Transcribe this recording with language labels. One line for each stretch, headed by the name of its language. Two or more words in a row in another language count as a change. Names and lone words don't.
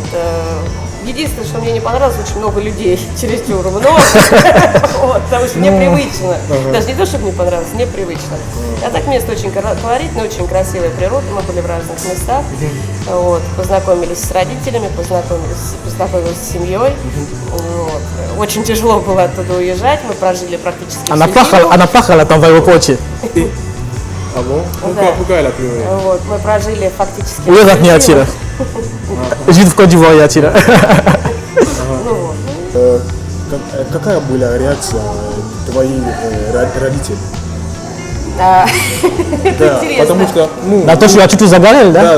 Russian: Единственное, что мне не понравилось, очень много людей, чересчур много, вот, потому что мне привычно, даже не то, чтобы мне понравилось, мне привычно. А так место очень колоритное, очень красивая природа, мы были в разных местах, вот, познакомились с родителями, познакомились с семьей, вот. Очень тяжело было оттуда уезжать, мы прожили практически всю зиму. Она плакала там в аэропорте.
French: Ah bon? Pourquoi elle a pleuré?
Russian: Вот, мы прожили фактически... Уезжать не отсюда. Жить в Côte-d'Ivoire отсюда. Какая была реакция твоих родителей? Это интересно. Потому что, ну... На то, что я чуть-чуть загорел, да?